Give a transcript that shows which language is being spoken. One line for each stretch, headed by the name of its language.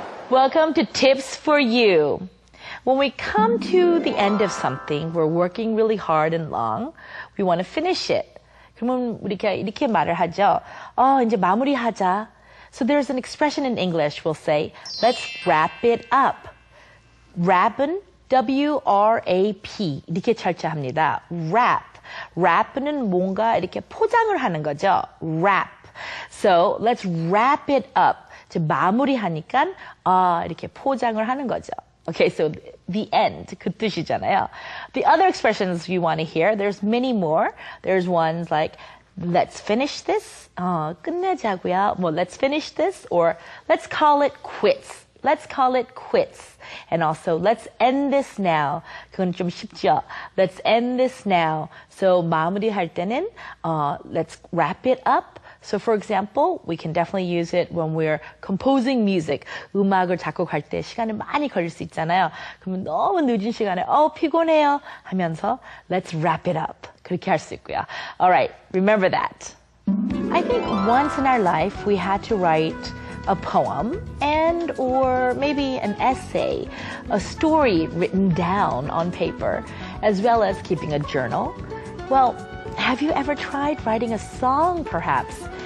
English: Welcome to Tips for You. When we come to the end of something, we're working really hard and long. We want to finish it.
Korean: 그러면 우리가 이렇게 말을 하죠. 이제 마무리하자.
English: So there's an expression in English. We'll say, let's wrap it up.
Korean: Wrap은 W-R-A-P 이렇게 철자합니다.
English: Wrap.
Korean: Wrap는 뭔가 이렇게 포장을 하는 거죠.
English: Wrap. So let's wrap it up.
Korean: 마무리하니까 이렇게 포장을 하는 거죠.
English: Okay, so the end
Korean: 그 뜻이잖아요.
English: The other expressions you want to hear, there's many more. There's ones like let's finish this.
Korean: 끝내자고요.
English: Let's finish this, or let's call it quits. Let's call it quits. And also, let's end this now.
Korean: 그건 좀 쉽죠.
English: Let's end this now. So
Korean: 마무리할 때는
English: let's wrap it up. So for example, we can definitely use it when we're composing music.
Korean: 음악을 작곡할 때 시간이 많이 걸릴 수 있잖아요. 그러면 너무 늦은 시간에 피곤해요 하면서
English: let's wrap it up.
Korean: 그렇게 할 수 있고요.
English: All right, remember that. I think once in our life we had to write a poem and or maybe an essay, a story written down on paper, as well as keeping a journal. Well, have you ever tried writing a song, perhaps?